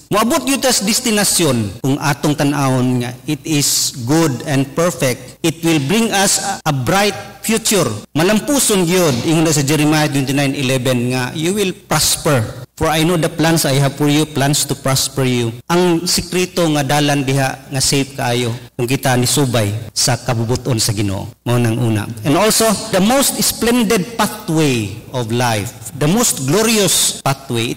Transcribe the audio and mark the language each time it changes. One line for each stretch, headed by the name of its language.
Cebuano: Moabot gyud tas destinasyon kung atong tan-awon nga
English: it is good and perfect. It will bring us a bright future.
Cebuano: Malampuson gyud ingon sa
English: Jeremiah 29:11 nga you will prosper. For I know the plans I have for you, plans to prosper you.
Cebuano: Ang sikreto nga dalan diha nga safe kaayo kung kita ni subay sa kabubuton sa Ginoo. Mao nang una.
English: And also the most splendid pathway of life, the most glorious pathway.